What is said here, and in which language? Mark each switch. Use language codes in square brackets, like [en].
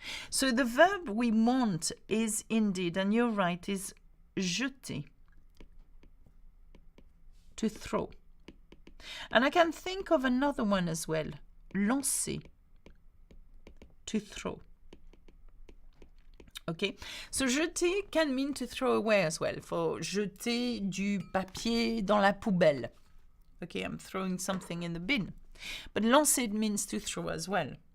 [en] So the verb we want is indeed, and you're right, is jeter, to throw. And I can think of another one as well, lancer, to throw. Okay, so jeter can mean to throw away as well. For [fr] jeter du papier dans la poubelle. [en] Okay, I'm throwing something in the bin. But lancer means to throw as well.